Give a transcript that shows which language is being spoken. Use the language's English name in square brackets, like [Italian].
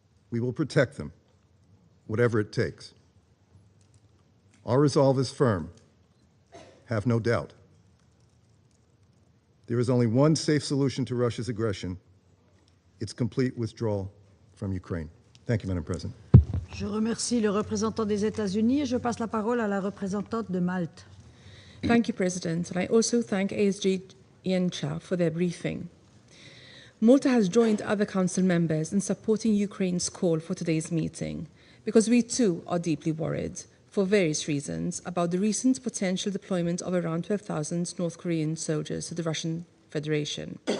[English] We will protect them, whatever it takes. Our resolve is firm. Have no doubt. There is only one safe solution to Russia's aggression: its complete withdrawal from Ukraine. Thank you, Madam President. [French] Je remercie le représentant des États-Unis et je passe la parole à la représentante de Malte. [English] Thank you, President, and I also thank ASG Yencha for their briefing. Malta has joined other Council members in supporting Ukraine's call for today's meeting, because we too are deeply worried, for various reasons, about the recent potential deployment of around 12,000 North Korean soldiers to the Russian Federation.